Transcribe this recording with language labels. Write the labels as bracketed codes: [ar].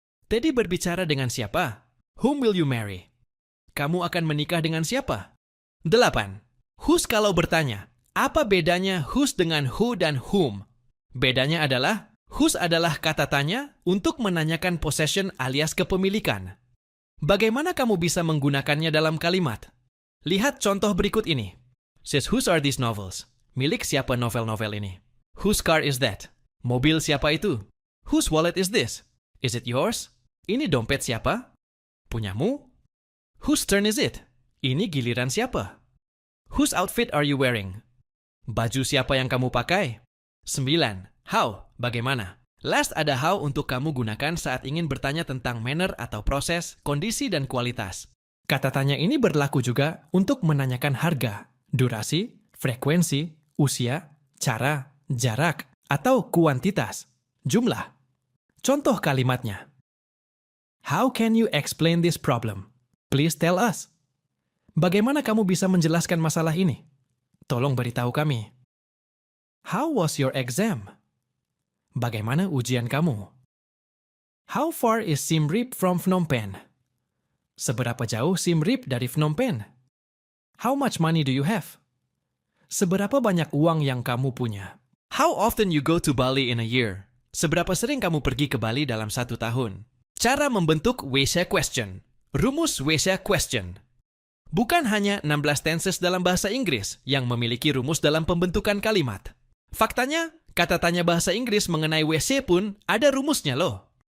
[id] Teddy berbicara dengan siapa? [en] Whom will you marry? [id] Kamu akan menikah dengan siapa? 8. Whose kalau bertanya, apa bedanya whose dengan who dan whom? Bedanya adalah, whose adalah kata tanya untuk menanyakan possession alias kepemilikan. Bagaimana kamu bisa menggunakannya dalam kalimat? Lihat contoh berikut ini. [en] Says whose are these novels? [id] Milik siapa novel-novel ini? [en] Whose car is that? [id] Mobil siapa itu? [en] Whose wallet is this? Is it yours? [id] Ini dompet siapa? Punyamu? [en] Whose turn is it? [id] Ini giliran siapa? [en] Whose outfit are you wearing? [id] Baju siapa yang kamu pakai? 9. How? Bagaimana? Last ada how untuk kamu gunakan saat ingin bertanya tentang manner atau proses, kondisi, dan kualitas. Kata tanya ini berlaku juga untuk menanyakan harga, durasi, frekuensi, usia, cara, jarak, atau kuantitas, jumlah. Contoh kalimatnya. [en] How can you explain this problem? Please tell us. [id] Bagaimana kamu bisa menjelaskan masalah ini? Tolong beritahu kami. [en] How was your exam? [id] Bagaimana ujian kamu? [en] How far is Siem Reap from Phnom Penh? [id] Seberapa jauh Siem Reap dari Phnom Penh? [en] How much money do you have? [id] Seberapa banyak uang yang kamu punya? [en] How often you go to Bali in a year? [id] Seberapa sering kamu pergi ke Bali dalam 1 tahun? Cara membentuk WC question. Rumus WC question. Bukan hanya 16 tenses dalam bahasa Inggris yang memiliki rumus dalam pembentukan kalimat. Faktanya, kata tanya bahasa Inggris mengenai WC pun ada rumusnya loh.